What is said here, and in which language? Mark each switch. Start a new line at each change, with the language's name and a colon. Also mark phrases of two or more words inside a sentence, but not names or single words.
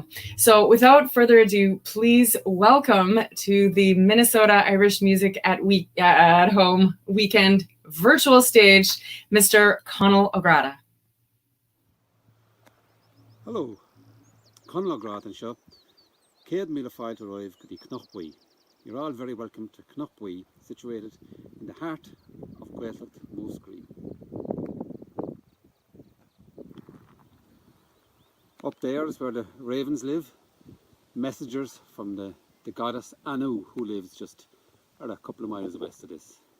English: So without further ado, please welcome to the Minnesota Irish Music at Home weekend virtual stage, Mr. Conal Ó Gráda. Hello, Conal Ó Gráda and Shop.
Irish: Céad míle fáilte roimh go dtí Cnochbuí.
English: You're all very welcome to Cnochbuí, situated in the heart of Gaeltacht Musgreen. Up there is where the ravens live, messengers from the goddess Anu, who lives just a couple of miles west of this.